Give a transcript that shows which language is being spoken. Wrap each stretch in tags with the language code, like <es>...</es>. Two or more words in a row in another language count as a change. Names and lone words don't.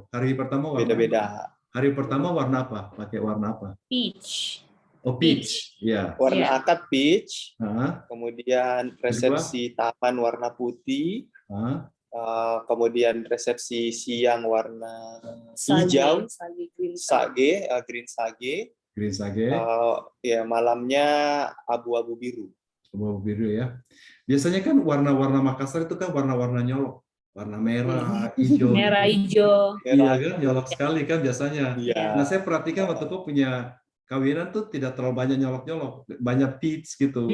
<id>Hari pertama warna Beda-beda. Hari pertama warna apa? Pakai warna apa? Peach. Oh, peach. Ya. Warna Iya. akad peach, Hah? kemudian resepsi taman warna putih, Hah? kemudian resepsi siang warna Sage, hijau,</id> <en>sage, green sage. sage, green sage, Green sage,</en> <id>ya malamnya abu-abu biru. abu biru ya. Biasanya kan warna-warna Makassar itu kan warna-warna nyolok. Warna merah, hijau. Merah, hijau. Iya kan, nyolok sekali kan biasanya. Iya. Nah, saya perhatikan waktu kau punya kawinan tuh tidak terlalu banyak nyolok-nyolok, banyak peach gitu.</id>